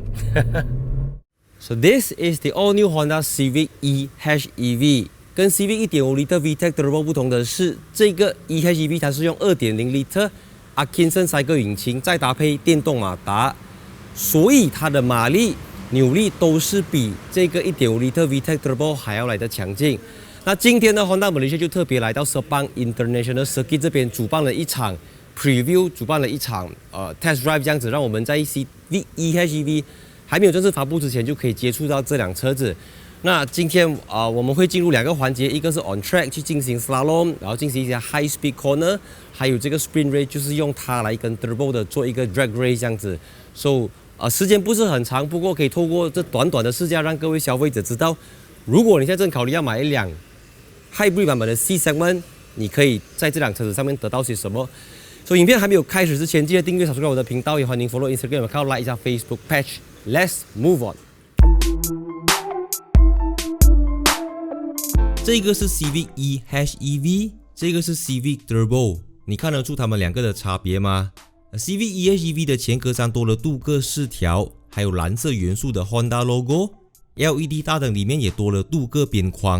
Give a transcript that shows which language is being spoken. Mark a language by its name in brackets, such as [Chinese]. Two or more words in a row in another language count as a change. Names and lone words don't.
[English] So this is the all-new Honda Civic e:HEV。 [Chinese] 跟 Civic 1.5L VTEC Turbo 不同的是，这个 e:HEV 它是用 2.0L Atkinson Cycle 引擎，再搭配电动马达，所以它的马力、扭力都是比这个 1.5L VTEC Turbo 还要来的强劲。那今天呢 ，Honda Malaysia 就特别来到 Sepang International Circuit 这边主办了一场 Preview， 主办了一场 [English] Test Drive [Chinese] 这样子，让我们在 Civic e:HEV 还没有正式发布之前就可以接触到这辆车子。那今天我们会进入2个环节，一个是 [English] on track [Chinese] 去进行 slalom， 然后进行一些 [English] high speed corner， [Chinese] 还有这个 [English] sprint race [Chinese] 就是用它来跟 turbo 的做一个 [English] drag race [Chinese] 这样子。So 时间不是很长，不过可以透过这短短的试驾，让各位消费者知道，如果你现在正考虑要买一辆 hybrid 版本的 [English] C segment， [Chinese] 你可以在这辆车子上面得到些什么。所以影片还没有开始之前，记得订阅、subscribe 我的频道，也欢迎 [English] follow Instagram account， [Chinese] like 一下 [English] Facebook page。 Let's move on。 [Chinese] 这个是 Civic e:HEV， 这个是 Civic Turbo， 你看得出它们2个的差别吗？ Civic e:HEV 的前格栅多了镀铬饰条，还有蓝色元素的 Honda logo，LED 大灯里面也多了镀铬边框。